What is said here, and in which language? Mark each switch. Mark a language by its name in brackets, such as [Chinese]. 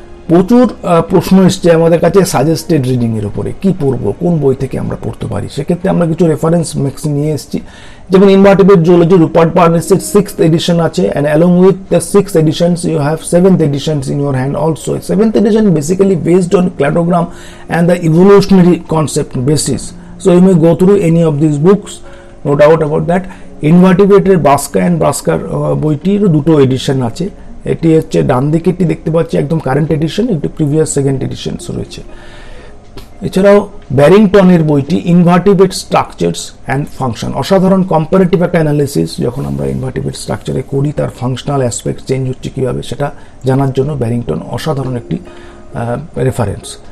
[Bangla] প্রচুর প্রশ্ন এসছে আমাদের কাছে সাজেস্টেড রিডিংয়ের উপরে, কি পড়বো, কোন বই থেকে আমরা পড়তে পারি। সেক্ষেত্রে আমরা কিছু রেফারেন্স ম্যাক্সি নিয়ে এসেছি, [English] যেমন invertebrate zoology, [Bangla] রুপার্ট বার্নেসের 6th এডিশন আছে, [English] And along with the 6th editions you have 7th editions in your hand also. 7th edition basically based on cladogram and the evolutionary concept basis. So you may go through any of these books, no doubt about that. [Bangla] ইনভার্টিব্রেটের ব্রাস্কা and ব্রাস্কার বইটির দুটো addition আছে, এটি হচ্ছে ডান দিকে এটি দেখতে পাচ্ছি একদম কারেন্ট এডিশন, একটু প্রিভিয়াস সেকেন্ড এডিশনস রয়েছে। এছাড়াও ব্যারিংটনের বইটি ইনভার্টিব্রেট স্ট্রাকচারস অ্যান্ড ফাংশন, অসাধারণ কম্পারেটিভ একটা অ্যানালিসিস, যখন আমরা ইনভার্টিব্রেট স্ট্রাকচারে করি তার ফাংশনাল অ্যাসপেক্ট চেঞ্জ হচ্ছে কীভাবে সেটা জানার জন্য ব্যারিংটন অসাধারণ একটি রেফারেন্স।